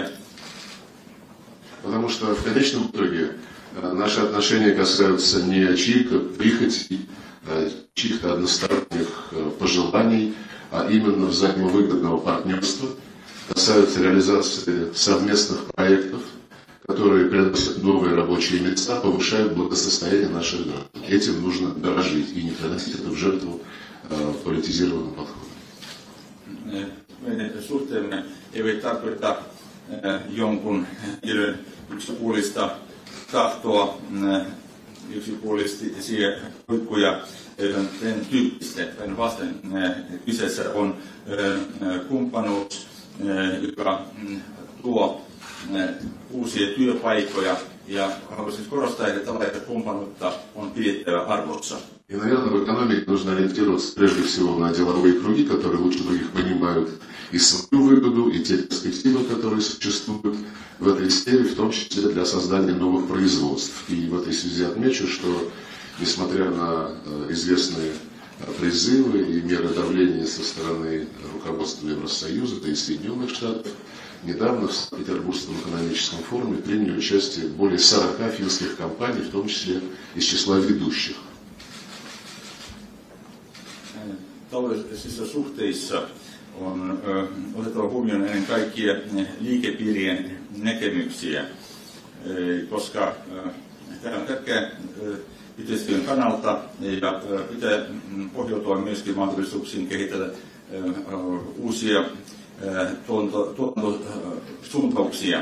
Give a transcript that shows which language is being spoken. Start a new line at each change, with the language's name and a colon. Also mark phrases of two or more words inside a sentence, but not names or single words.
Russian: Потому что в конечном итоге наши отношения касаются не чьих-то прихотей, чьих-то односторонних пожеланий, а именно взаимовыгодного партнерства, касаются реализации совместных проектов, которые приносят новые рабочие места, повышают благосостояние наших граждан. Этим нужно дорожить и не приносить это в жертву политизированным подходом.
Finnish: Meidän suhteemme eivät tarkoita jonkun yksipuolista tahtoa, yksipuolisia huippuja, tämän tyyppistä. Päinvastoin kyseessä on kumppanuus, joka tuo uusia työpaikkoja, ja haluaisin korostaa, että tällaista kumppanuutta on pidettävä arvossa.
Russian: И, наверное, в экономике нужно ориентироваться прежде всего на деловые круги, которые лучше других понимают и свою выгоду, и те перспективы, которые существуют в этой сфере, в том числе для создания новых производств. И в этой связи отмечу, что, несмотря на известные призывы и меры давления со стороны руководства Евросоюза, да и Соединенных Штатов, недавно в Санкт-Петербургском экономическом форуме приняли участие более 40 финских компаний, в том числе из числа ведущих.
Finnish: Taloudellisissa suhteissa on otettava huomioon ennen kaikkea liikepiirien näkemyksiä, koska tämä on tärkeää yhteistyön kannalta ja pitää pohjautua myöskin mahdollisuuksiin kehitellä uusia tuotantosuuntauksia.